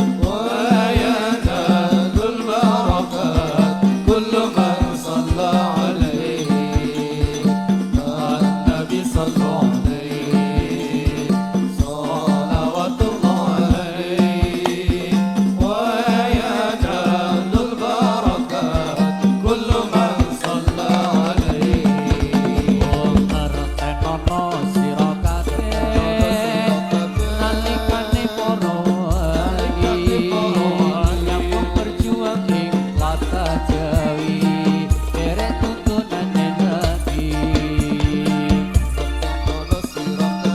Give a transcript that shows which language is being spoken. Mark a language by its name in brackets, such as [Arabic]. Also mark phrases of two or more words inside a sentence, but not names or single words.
[Arabic] وينال البركات كل من صلى عليه النبي صلى عليه صلوات الله عليه وينال البركات كل من صلى عليه [Javanese] ngertenono sira kabeh nalikane para wali nyambung berjuang ing lata jawi derek tuntunane nabi ngertenono sira